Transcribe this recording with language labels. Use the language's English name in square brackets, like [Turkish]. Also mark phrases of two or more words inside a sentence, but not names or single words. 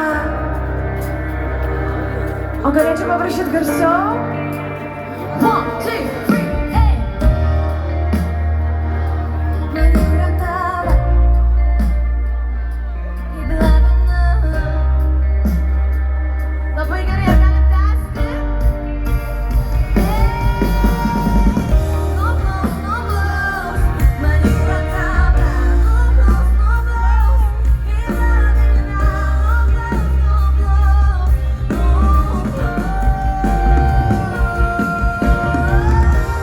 [Lithuanian] O galėčiau paprašyti garsiau? 1, 2, 3, ei! Man jūra tave, kaip lavina. Labai gerai, ar galim tęsti? [English] No applause, no applause, [Lithuanian] man jūra tave. [English] No applause, no applause, [Lithuanian] kaip lavina. [English] No applause, no applause, no applause.